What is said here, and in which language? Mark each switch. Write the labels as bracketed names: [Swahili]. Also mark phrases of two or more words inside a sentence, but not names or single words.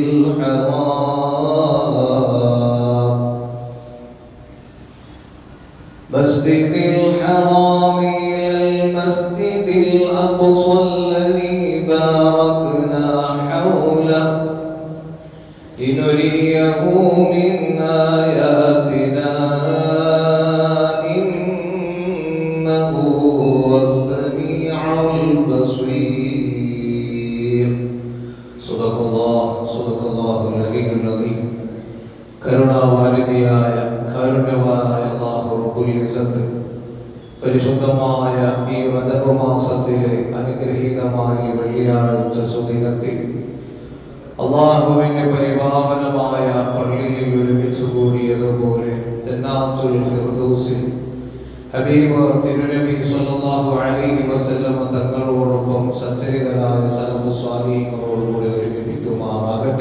[Arabic] الحرام إلى المسجد الأقصى الذي باركنا حوله لنريه من آياتنا إنه هو السميع البصير. صدق الله العلي العظيم. [Malayalam] കരുണാവാരിധിയായ കാരുണ്യവാനായ അല്ലാഹു [Arabic] رب العزة [Malayalam] പരിശുദ്ധമായ ഈ റജബ് മാസത്തിലെ അനുഗ്രഹീതമായ വെള്ളിയാഴ്ച സുദിനത്തിൽ അല്ലാഹുവിന്റെ പരിപാവനമായ പള്ളിയിൽ ഒരുമിച്ച് കൂടിയതുപോലെ ജന്നാത്തുൽ ഫിർദൗസിൽ ഹബീബ് തിരുനബി [Arabic] صلى الله عليه وسلم [Malayalam] തങ്ങളോടൊപ്പം സച്ചരിതരായ സലഫ് സ്വാലിഹീങ്ങളോടുകൂടി ഒരുമിപ്പിക്കുമാറാകട്ടെ.